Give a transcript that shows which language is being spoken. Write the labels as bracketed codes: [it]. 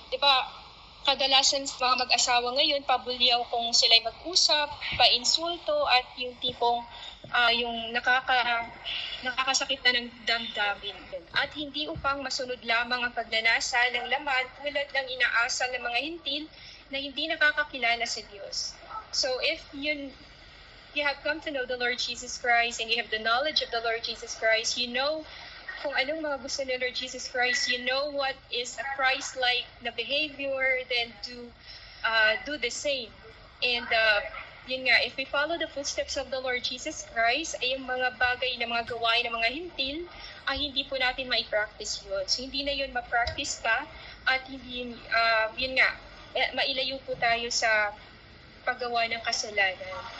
[tl] Diba, kadalasan sa mga mag-asawa ngayon, pabulyaw kung sila'y mag-usap, pa-insulto, at yung tipong yung nakakasakit na ng damdamin. At hindi upang masunod lamang ang pagnanasa ng laman tulad ng inaasal ng mga hintil na hindi nakakakilala sa Diyos. [en] So if you have come to know the Lord Jesus Christ and you have the knowledge of the Lord Jesus Christ, you know [tl] kung anong mga gusto ni Lord Jesus Christ, [en] you know what is a Christ-like na behavior, then do the same. [tl] And yun nga, [en] if we follow the footsteps of the Lord Jesus Christ, [tl] ay yung mga bagay na mga gawain ng mga hintil, ay hindi po natin ma-practice yun. So hindi na yun ma-practice pa, at hindi, yun nga, mailayo po tayo sa paggawa ng kasalanan.